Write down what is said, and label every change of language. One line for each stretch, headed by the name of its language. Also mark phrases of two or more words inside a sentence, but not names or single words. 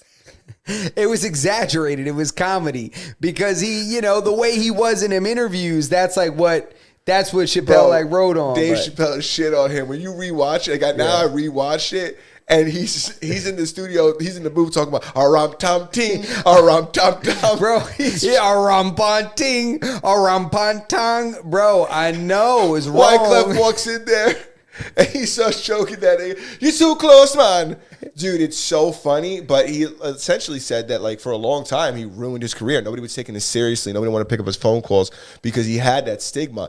English: It was exaggerated. It was comedy because he, the way he was in them interviews, that's what Chappelle wrote on. Dave Chappelle shit on him. When you rewatch it, I rewatched it. And he's in the studio, he's in the booth talking about aram tam ting, aram tam tam. Bro, aram pan ting, aram pan tang. Bro, I know it's wrong. Wyclef walks in there and he starts joking that you're too close, man. Dude, it's so funny. But he essentially said that like for a long time he ruined his career. Nobody was taking this seriously. Nobody wanted to pick up his phone calls because he had that stigma.